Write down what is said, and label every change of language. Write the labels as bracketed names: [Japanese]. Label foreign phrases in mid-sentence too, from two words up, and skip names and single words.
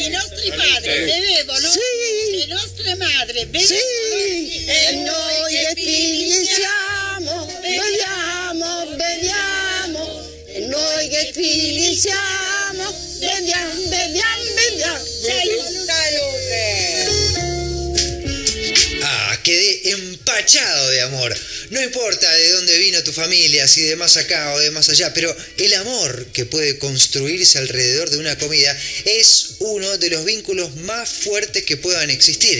[Italian] I nostri padri bevevano, Sì. le nostre madri bevevano, Sì, e noi che figli siamo, beviamo, beviamo. E noi che figli siamo, beviamo, beviamo, beviamo. [Spanish] Quedé empachado de amor. No importa de dónde vino tu familia, si de más acá o de más allá, pero el amor que puede construirse alrededor de una comida es uno de los vínculos más fuertes que puedan existir.